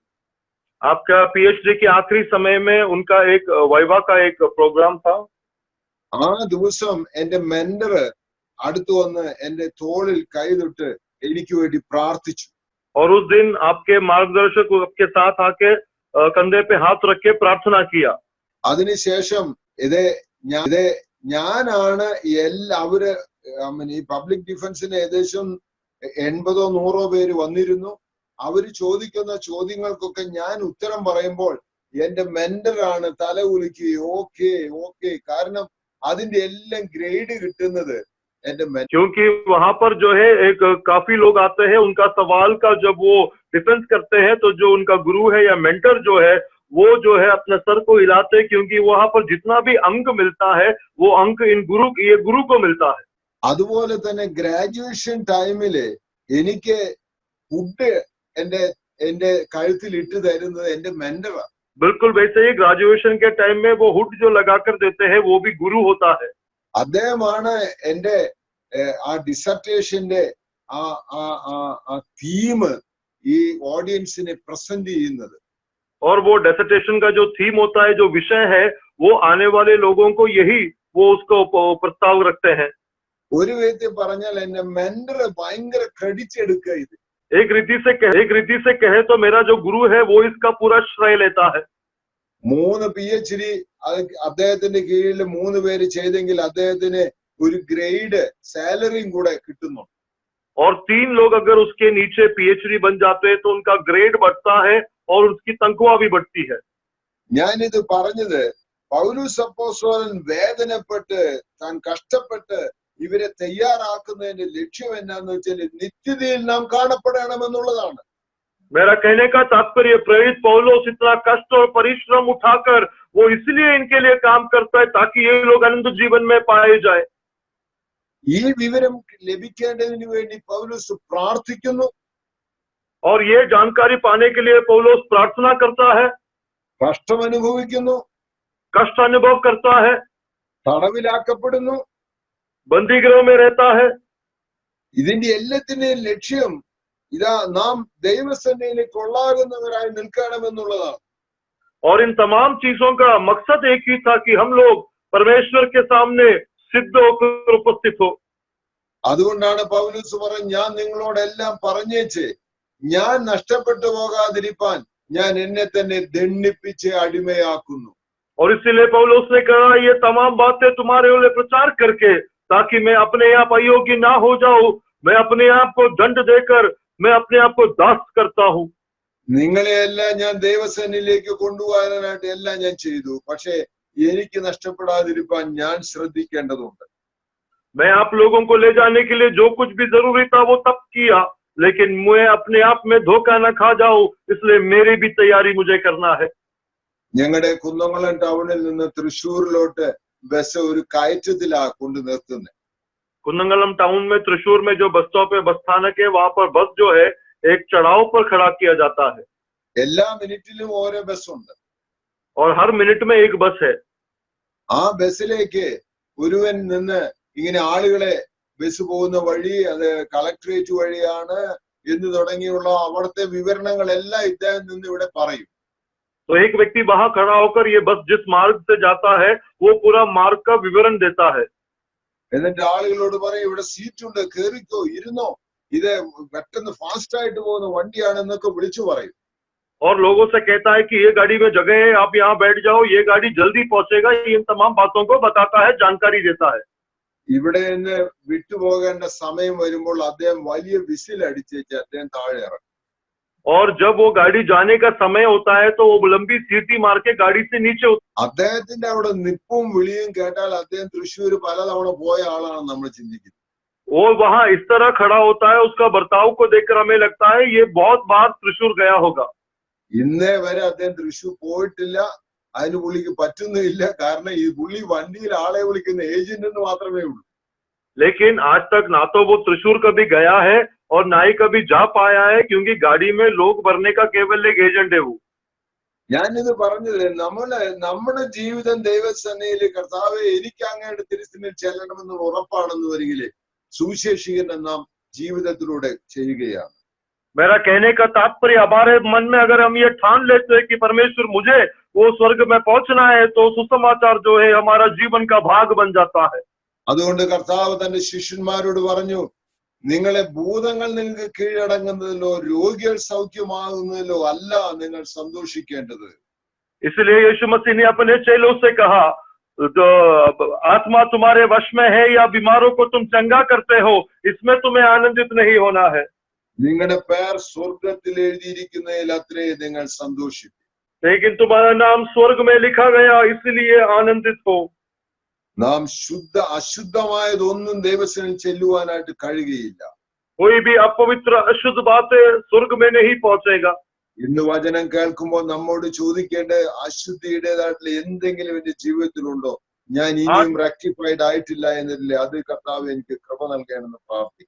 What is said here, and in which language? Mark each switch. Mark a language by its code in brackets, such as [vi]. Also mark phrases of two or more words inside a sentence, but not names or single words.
[hi] आपका PhD के आखिरी समय में उनका एक वाइवा का एक प्रोग्राम था. [ml] ആ ദിവസം എന്റെ മെന്റർ അടുത്ത് വന്ന് എന്റെ തോളിൽ കൈതൊട്ട് എനിക്ക് വേണ്ടി പ്രാർത്ഥിച്ചു. [hi] और उस दिन आपके मार्गदर्शक आपके साथ आके कंधे पे हाथ रख के प्रार्थना किया. [ml] അതിനുശേഷം ഞാനാണ് അവര് ഈ [en] public defence-ന് [ml] ഏകദേശം 80-100 പേര് വന്നിരുന്നു. അവര് ചോദിക്കുന്ന ചോദ്യങ്ങൾക്കൊക്കെ ഞാൻ ഉത്തരം പറയുമ്പോൾ എന്റെ മെന്ററാണ് തല കുലുക്കി ഓക്കെ. കാരണം അതിന്റെ എല്ലാം ഗ്രേഡ് കിട്ടുന്നത് എന്റെ [hi] क्योंकि वहां पर जो है एक काफी लोग आते हैं, उनका सवाल का जब वो डिफेंस करते हैं तो जो उनका गुरु है या मेंटर जो है वो जो है अपने सर को हिलाते हैं, क्योंकि वहां पर जितना भी अंक मिलता है वो अंक ये गुरु को मिलता है। [ml] അതുപോലെ തന്നെ [en] graduation time-ില് [ml] എനിക്ക് ഫുഡ് എന്റെ കഴുത്തിൽ ഇട്ട് തരുന്നത് എന്റെ മെന്ററാണ്. [hi] बिल्कुल वैसे ही ग्रेजुएशन के टाइम में वो हुड जो लगाकर देते हैं वो भी गुरु होता है। [ml] അദ്ദേഹമാണ് എന്റെ ആ ഡിസർട്ടേഷന്റെ തീം ഈ ഓഡിയൻസിനെ പ്രസന്റ് ചെയ്യുന്നത്. [hi] और वो डिसर्टेशन का जो थीम होता है, जो विषय है, वो आने वाले लोगों को यही वो उसको प्रस्ताव रखते हैं। [ml] ഒരു വിധത്തിൽ പറഞ്ഞാൽ എന്റെ മെന്റർ ഭയങ്കര ക്രെഡിറ്റ് എടുക്കുക ഇത്. [hi] एक रीति से कहे तो मेरा जो गुरु है वो इसका पूरा श्रेय लेता है। [ml] 3 PhD അദ്ദേഹത്തിന്റെ കീഴിൽ 3 പേര് ചെയ്തെങ്കിൽ അദ്ദേഹത്തിന് ഒരു [en] grade salary-യും [ml] കൂടെ കിട്ടുന്നു. [hi] और 3 लोग अगर उसके नीचे PhD बन जाते हैं तो उनका ग्रेड बढ़ता है और उसकी तनख्वाह भी बढ़ती है। [ml] ഞാനിത് പറഞ്ഞത് പൗലോസ് അപ്പോസ്തലൻ വേദനപ്പെട്ട് താൻ കഷ്ടപ്പെട്ട് ഇവരെ തയ്യാറാക്കുന്നതിന്റെ ലക്ഷ്യം എന്നാന്ന് വെച്ചാൽ നിത്യതയിൽ നാം കാണപ്പെടണമെന്നുള്ളതാണ്. [hi] मेरा कहने का तात्पर्य प्रेरित पौलुस इतना कष्ट और परिश्रम उठाकर वो इसलिए इनके लिए काम करता है ताकि ये लोग अनंत जीवन में पाए जाए। [ml] ഈ വിവരം ലഭിക്കേണ്ടതിന് വേണ്ടി പൗലോസ് പ്രാർത്ഥിക്കുന്നു. [hi] और ये जानकारी पाने के लिए पौलुस प्रार्थना करता है, [ml] കഷ്ടം അനുഭവിക്കുന്നു, [hi] कष्ट अनुभव करता है, [ml] തടവിലാക്കപ്പെടുന്നു, [hi] बंदीगृह में रहता है। [ml] ഇതിന്റെ എല്ലാത്തിന്റെയും ലക്ഷ്യം ഇതാ നാം ദൈവസന്നിധിയിൽ കൊള്ളാകുന്നവരായി നിൽക്കണമെന്നുള്ളതാണ്. [hi] और इन तमाम चीजों का मकसद एक ही था कि हम लोग परमेश्वर के सामने सिद्ध होकर उपस्थित हो। [ml] അതുകൊണ്ടാണ് പൗലോസ് പറഞ്ഞു, ഞാൻ നിങ്ങളോടെല്ലാം പറഞ്ഞേച്ച് ഞാൻ നഷ്ടപ്പെട്ടു പോകാതിരിപ്പാൻ ഞാൻ എന്നെ തന്നെ ദണ്ഡിപ്പിച്ച് അടിമയാക്കുന്നു. [hi] और इसीलिए पौलुस ने कहा, ये तमाम बातें तुम्हारे लिए प्रचार करके ताकि मैं अपने आप अयोग्य ना हो जाऊं, मैं अपने आप को दंड देकर मैं अपने आप को दास करता हूं। [ml] നിങ്ങളെ എല്ലാം ഞാൻ ദൈവസന്നിധിയിലേക്ക് കൊണ്ടുപോകാനായിട്ട് എല്ലാം ഞാൻ ചെയ്തു, പക്ഷെ എനിക്ക് നഷ്ടപ്പെടാതിരിക്കാൻ ഞാൻ ശ്രദ്ധിക്കേണ്ടതുണ്ട്. [hi] मैं आप लोगों को ले जाने के लिए जो कुछ भी जरूरी था वो तब किया, लेकिन मैं अपने आप में धोखा न खा जाऊं, इसलिए मेरी भी तैयारी मुझे करना है। [ml] ഞങ്ങളുടെ കുന്നംകുളം ടൗണിൽ നിന്ന് തൃശ്ശൂരിലോട്ട് ബസ് ഒരു കയറ്റത്തിലാ കൊണ്ടു നിർത്തുന്നത്. [hi] कुन्नंगलम टाउन में त्रिशूर में जो [en] bus stop [hi] है, बस स्थानक है, वहां पर बस जो है एक चढ़ाव पर खड़ा किया जाता है। [ml] എല്ലാ മിനിറ്റിലും ഓരോ ബസ് ഉണ്ട്. [hi] और हर मिनट में एक बस है। [ml] ആ ബസ്സിലേക്ക് ഒരുവൻ നിന്ന് ഇങ്ങനെ ആളുകളെ ബസ് പോകുന്ന വഴി അത് കളക്ടറേറ്റ് വഴിയാണ് എന്ന് തുടങ്ങിയുള്ള അവിടുത്തെ വിവരണങ്ങളെല്ലാം ഇദ്ദേഹം നിന്ന് ഇവിടെ പറയും. [hi] तो एक व्यक्ति वहां खड़ा होकर ये बस जिस मार्ग से जाता है वो पूरा मार्ग का विवरण देता है। [ml] എന്നിട്ട് ആളുകളോട് പറയും, ഇവിടെ സീറ്റ് ഉണ്ട്, കേറിക്കോ, ഇരുന്നോ, ഇത് പെട്ടെന്ന് ഫാസ്റ്റ് ആയിട്ട് പോകുന്ന വണ്ടിയാണെന്നൊക്കെ വിളിച്ചു പറയും. [hi] और लोगों से कहता है कि ये गाड़ी में जगह है, आप यहाँ बैठ जाओ, ये गाड़ी जल्दी पहुंचेगा, इन तमाम बातों को बताता है, जानकारी देता है। [ml] ഇവിടെ നിന്ന് വിട്ടുപോകേണ്ട സമയം വരുമ്പോൾ അദ്ദേഹം വലിയ വിസിൽ അടിച്ചേച്ച് അദ്ദേഹം താഴെ ഇറങ്ങും. [hi] और जब वो गाड़ी जाने का समय होता है तो वो लंबी सीटी मार के गाड़ी से नीचे [ml] അദ്ദേഹത്തിന്റെ അവിടെ നിപ്പും വിളിയും കേട്ടാൽ അദ്ദേഹം തൃശ്ശൂർ പലതവണ പോയ ആളാണ് നമ്മൾ ചിന്തിക്കുന്നത്. [hi] वो वहां इस तरह खड़ा होता है, उसका बर्ताव को देखकर हमें लगता है ये बहुत बार त्रिशूर गया होगा। [ml] ഇന്നേ വരെ അദ്ദേഹം തൃശ്ശൂർ പോയിട്ടില്ല, അതിന് പുള്ളിക്ക് പറ്റുന്നില്ല. കാരണം ഈ പുള്ളി വണ്ടിയിൽ ആളെ വിളിക്കുന്ന ഏജന്റ് എന്ന് മാത്രമേ ഉള്ളൂ. [hi] लेकिन आज तक ना तो वो त्रिशूर कभी गया है और ना ही कभी जा पाया है, क्योंकि गाड़ी में लोग भरने का केवल एक एजेंट है वो। [ml] ഞാനിത് പറഞ്ഞത് നമ്മുടെ ജീവിതം ദൈവസന്നിധിയിൽ കർത്താവേ എനിക്ക് അങ്ങയുടെ തിരുസന്നിധിയിൽ ചെല്ലണമെന്ന് ഉറപ്പാണെന്ന് വരികില് സുവിശേഷീകരണം നാം ജീവിതത്തിലൂടെ ചെയ്യുകയാണ്. [hi] मेरा कहने का तात्पर्य, हमारे मन में अगर हम ये ठान लेते हैं कि परमेश्वर मुझे वो स्वर्ग में पहुंचना है, तो सुसमाचार जो है हमारा जीवन का भाग बन जाता है। [ml] അതുകൊണ്ട് കർത്താവ് തന്റെ ശിഷ്യന്മാരോട് പറഞ്ഞു, നിങ്ങളെ ഭൂതങ്ങൾ നിങ്ങൾക്ക് കീഴടങ്ങുന്നതിലോ രോഗികൾ സൗഖ്യമാകുന്നതിലോ അല്ല നിങ്ങൾ സന്തോഷിക്കേണ്ടത്. [hi] इसलिए यीशु मसीह ने अपने चेलों से कहा, तो आत्मा तुम्हारे वश में है या बीमारों को तुम चंगा करते हो, इसमें तुम्हें आनंदित नहीं होना है। [ml] നിങ്ങളുടെ പേർ സ്വർഗത്തിൽ എഴുതിയിരിക്കുന്നതിൽ അത്രേ നിങ്ങൾ സന്തോഷിക്കും. [hi] लेकिन तुम्हारा नाम स्वर्ग में लिखा गया, इसलिए आनंदित हो। [ml] നാം അശുദ്ധമായതൊന്നും ദൈവസനിൽ ചെല്ലുവാനായിട്ട് കഴിയുകയില്ല. [hi] कोई भी अपवित्र अशुद्ध बातें स्वर्ग में नहीं पहुंचेगा। [ml] ഇന്ന് വചനം കേൾക്കുമ്പോൾ നമ്മോട് ചോദിക്കേണ്ട അശുദ്ധിയുടേതായിട്ടുള്ള എന്തെങ്കിലും എന്റെ ജീവിതത്തിലുണ്ടോ, ഞാൻ ഇനിയും റെക്ടിഫൈഡ് ആയിട്ടില്ല എന്നതില്ലേ, അത് കർത്താവ് എനിക്ക് കൃപ നൽകണമെന്ന് പ്രാർത്ഥിക്കും.